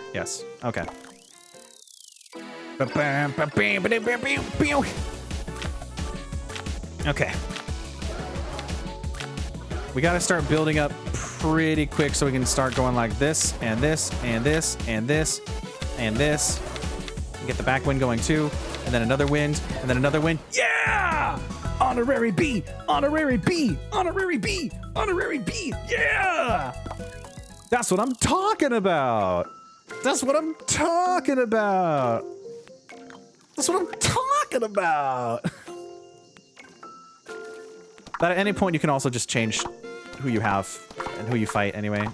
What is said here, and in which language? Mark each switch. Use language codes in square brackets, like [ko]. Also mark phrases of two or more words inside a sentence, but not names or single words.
[en] Yes. Okay. Okay. We gotta start building up pretty quick so we can start going like this, and this, and this, and this, and this. Get the backwind going too, and then another wind, and then another wind. Yeah! Honorary bee! Honorary bee! Honorary bee! Honorary bee! Yeah! That's what I'm talking about! That's what I'm talking about! That's what I'm talking about! But at any point, you can also just change who you have and who you fight anyway.